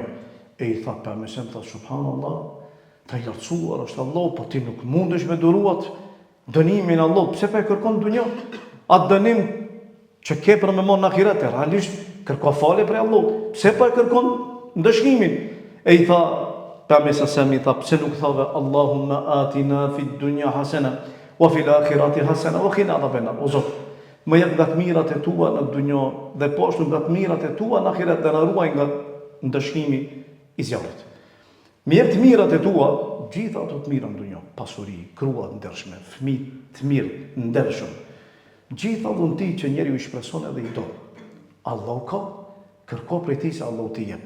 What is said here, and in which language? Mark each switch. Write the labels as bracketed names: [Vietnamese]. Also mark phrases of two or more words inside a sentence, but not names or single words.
[Albanian] E I tha pejgamberi tha subhanallah, ta I lartësuar është Allahu, po ti nuk mundesh me duruat dënimin Allahut, pse pa e kërkon në dunjë? Atë dënim që ke për me marrë në ahiret, realisht kërko falje prej Allahut, pse pa e kërkon ndëshkimin? E I tha pejgamberi I tha pse nuk thave [Arabic] اللهم آتنا في الدنيا حسنة وفي الآخرة حسنة وقنا عذاب النار. [Albanian] O Zot, më jep nga të mirat e tua në dunjë dhe poshtë nga të mirat e tua në ahiret dhe na ruaj nga ndëshkimi I zjarrit. Mi jep të mirat e tua, gjitha ato të mira në dunjë, pasuri, grua të ndershme, fëmijë të mirë, ndershëm. Gjitha dhunti që njeriu i shpreson edhe i do. Allahu ka, kërko prej tij se Allahu t'i jep.